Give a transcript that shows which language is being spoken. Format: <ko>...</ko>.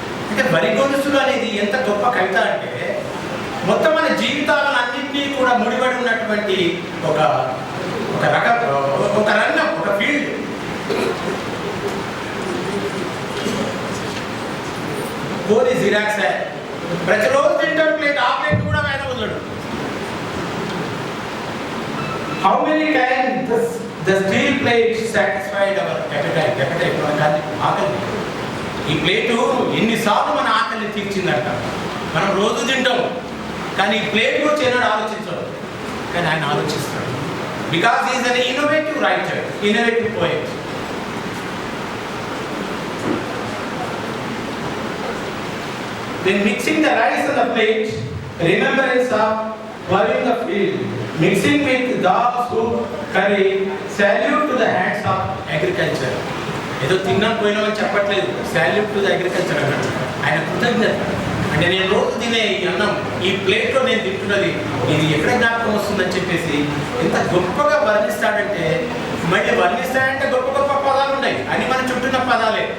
<te>అంటే వరిగొలుసులు అనేది ఎంత గొప్ప కవిత అంటే మొత్తం మన జీవితాలను అన్నింటినీ కూడా ముడిపడి ఉన్నటువంటి ఒక రంగం, ఒక ఫీల్డ్. పోనీ జిరాక్స్ ప్రతిరోజు తింటాం ప్లేట్, ఆ ప్లేట్ కూడా ఆయన వదలడు.</te> <en>How many times the steel plate satisfied our appetite?</en> <te>ఆకలి. ఈ ప్లేటు ఎన్నిసార్లు మన ఆకలిని తీర్చిందట. మనం రోజు తింటాం, కానీ ఈ ప్లేట్ గురించి ఏనాడు ఆలోచించాడు, కానీ ఆయన ఆలోచిస్తాడు.</te> <en>Because is an innovative writer, innovative poet. When mixing the rice on the plate, remembrance of plowing the field, mixing with dal, soup, curry, salute to the hands of agriculture.</en> <te>ఏదో తిన్నాం పోయినామని చెప్పట్లేదు,</te> <en>salute to the agriculture</en> <te>అన్నాడు. ఆయన కృతజ్ఞత అంటే నేను రోజు తినే ఈ అన్నం, ఈ ప్లేట్లో నేను తింటున్నది, ఇది ఎక్కడ జ్ఞాపకం వస్తుందని చెప్పేసి ఎంత గొప్పగా వర్ణిస్తాడంటే, మళ్ళీ వర్ణిస్తాడంటే గొప్ప గొప్ప పదాలు ఉన్నాయి, అని మన చుట్టూన్న పదాలే.</te>